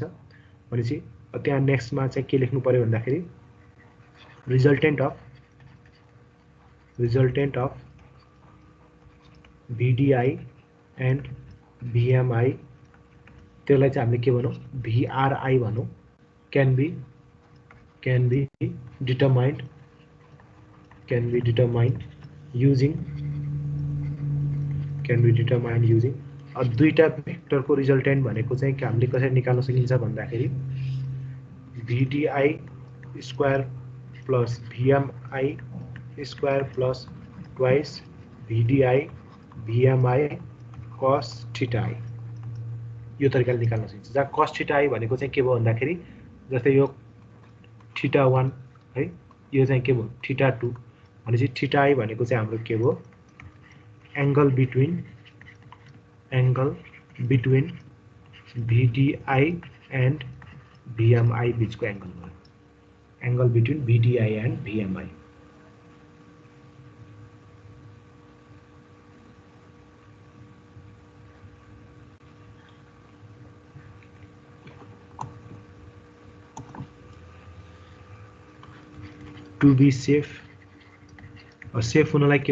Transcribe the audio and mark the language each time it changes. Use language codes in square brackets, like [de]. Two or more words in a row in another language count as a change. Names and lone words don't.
[ne] भनेपछि त्यहाँ नेक्स्टमा चाहिँ के लेख्नु पर्यो भन्दाखेरि [en] resultant of VDI and VMI, [ne] त्यसलाई चाहिँ हामीले के भनौँ VRI भनौँ, [en] can be determined using [ne] दुईटा भेक्टरको रिजल्टेन्ट भनेको चाहिँ हामीले कसरी निकाल्न सकिन्छ भन्दाखेरि [en] VDI square plus VMI square plus twice VDI VMI cos theta I [ne] यो तरिकाले निकाल्न सकिन्छ जहाँ [en] cos theta I [ne] भनेको चाहिँ के भयो भन्दाखेरि जस्तै यो थीटा 1 है यो चाहिँ के भयो थीटा 2 भनेपछि थीटा I भनेको चाहिँ हाम्रो के भयो एंगल [en] between VDI and VMI [ne] बीचको एंगल भयो [en] angle between VDI and VMI to be safe [ne] हुनलाई के